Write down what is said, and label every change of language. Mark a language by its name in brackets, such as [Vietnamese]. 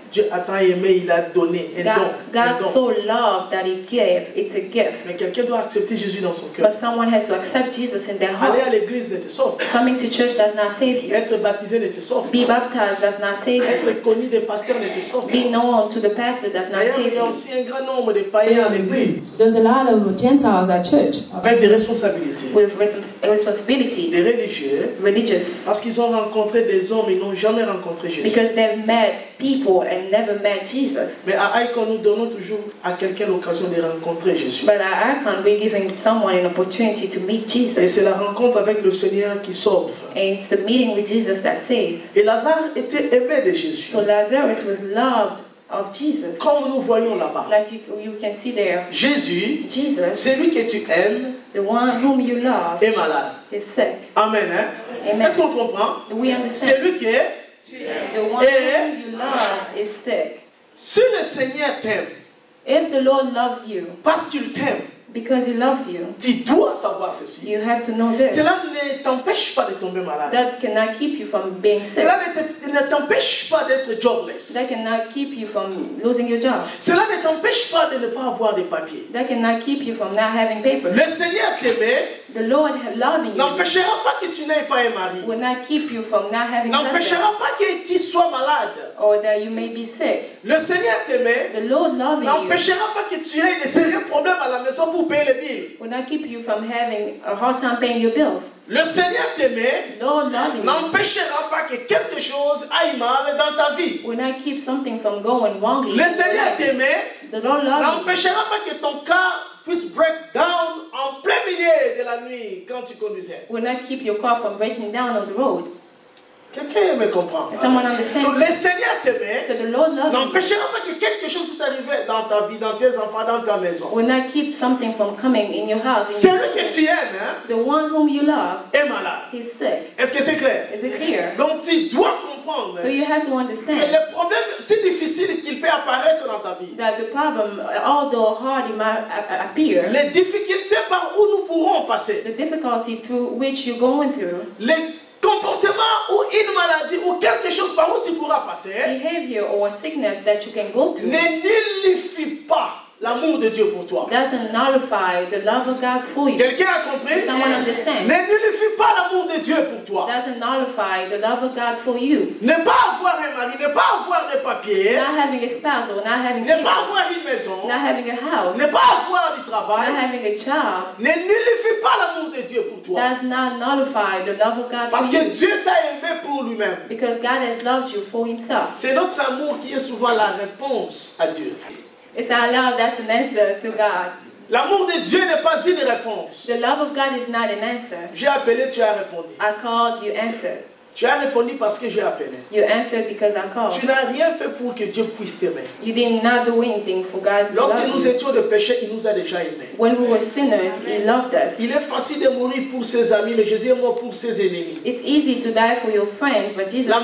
[French] Dieu a tant aimé, il a donné un don. [English] God so loved that He gave. It's a gift. [French] Mais quelqu'un doit accepter Jésus dans son cœur. [English] But someone has to accept Jesus in their [French] Aller à [English] heart. [French] l'église ne te sauve. [English] Coming to church does not save you. [French] Être baptisé ne te sauve. [English] Be baptized does not save you. [French] Être connu des pasteurs ne te sauve. [English] Be known to the pastor does not [French] D'ailleurs, [English] save [French] il y a [English] you. [French] aussi un grand nombre de païens à l'église [English] There's a lot of Gentiles at church [French] avec des responsabilités, [English] With responsibilities, [French] des religieux, [English] religious, [French] parce qu'ils ont rencontré des hommes, ils n'ont jamais rencontré Jésus. [English] because they've met people and never met Jesus. [French] Mais à Icon, nous donnons toujours à quelqu'un l'occasion de rencontrer Jésus. [English] But at Icon, we're giving someone an opportunity to meet [French] Et [English] Jesus. [French] c'est la rencontre avec le Seigneur qui sauve. [English] And it's the meeting with Jesus that saves. [French] Et Lazare était aimé de Jésus. [English] So Lazarus was loved of Jesus. [French] Comme nous voyons là-bas. [English] Like you can see there, [French] Jésus, [English] Jesus, [French] celui que tu aimes, [English] the one whom you love, [French] est malade. [English] is sick. [French] Amen. Hein? [English] Amen. [French] Est-ce qu'on comprend? [English] Do we understand? [French] Celui qui est, [English] The one whom you love is sick. [French] si le Seigneur t'aime, [English] If the Lord loves you, [French] parce qu'il t'aime, [English] because He loves you, [French] tu dois savoir ceci. [English] you have to know this. [French] Cela ne t'empêche pas de tomber malade. [English] That cannot keep you from being sick. [French] Cela ne t'empêche pas d'être jobless. [English] That cannot keep you from losing your job. [French] Cela ne t'empêche pas de ne pas avoir de papiers. [English] That cannot keep you from not having paper. [French] Le Seigneur t'aimait [English] The Lord loving you [French] n'empêchera pas que tu n'aies pas un mari. [English] will not keep you from not having a husband, [French] N'empêchera pas que tu sois malade. [English] or that you may be sick. [French] Le Seigneur t'aimait [English] The Lord loving you [French] n'empêchera pas que tu aies de sérieux problèmes à la maison pour payer les billes. [English] will not keep you from having a hard time paying your bills. [French] Le Seigneur t'aimait [English] The Lord loving you [French] n'empêchera pas que quelque chose aille mal dans ta vie. [English] will not keep something from going wrongly. [French] Le Seigneur t'aimait [English] The Lord loving you [French] n'empêchera pas que ton car puisse [English] break down [French] en plein milieu de la nuit quand tu conduisais. [English] will not keep your car from breaking down on the road. [French] Quelqu'un me comprend? [English] Does someone [French] Donc, [English] understand? [French] le Seigneur t'aimait [English] So the Lord loving you [French] n'empêchera pas que quelque chose puisse arriver dans ta vie, dans tes enfants, dans ta maison. [English] will not keep something from coming in your house. [French] Celui que tu aimes hein, [English] The one whom you love, [French] est malade. [English] he's sick. [French] Est-ce que c'est clair? [English] Is it clear? [French] Donc tu dois comprendre [English] So you have to [French] que [English] understand [French] les problèmes si difficiles qu'il peut apparaître dans ta vie, [English] that the problem, although hard it might appear, [French] les difficultés par où nous pourrons passer, [English] the difficulty through which you're going through, [French] les comportements ou une maladie ou quelque chose par où tu pourras passer, [English] behavior or sickness that you can go through, [French] ne nullifie pas l'amour de Dieu pour toi. [English] doesn't nullify the love of God for you. [French] Quelqu'un a compris? [English] Does someone understand? [French] Ne nullifie pas l'amour de Dieu pour toi. [English] Doesn't nullify the love of God for you. [French] Ne pas avoir un mari, ne pas avoir des papiers, [English] Not having a spouse or not having [French] ne pas [English] kids, [French] avoir une maison, [English] not having a house, [French] ne pas avoir du [English] not [French] travail, [English] having a job, [French] ne nullifie pas l'amour de Dieu pour toi. [English] does not nullify the love of God [French] Parce [English] for [French] que [English] you. [French] Dieu t'a aimé pour lui-même. [English] Because God has loved you for Himself. [French] C'est notre amour qui est souvent la réponse à Dieu. [English] It's our love that's an answer to God. [French] L'amour de Dieu n'est pas une réponse. [English] The love of God is not an answer. [French] J'ai appelé, tu as répondu. [English] I called, you answered. [French] Tu as répondu parce que j'ai appelé. [English] You answered because I called. [French] Tu n'as rien fait pour que Dieu puisse t'aimer. [English] You did not do anything for God to [French] Lorsque [English] love [French] nous [English] you. [French] étions de péché, il nous a déjà aimés. [English] When we were sinners, He loved us. [French] Il est facile de mourir pour ses amis, mais Jésus est mort pour ses ennemis. [English] It's easy to die for your friends, but Jesus died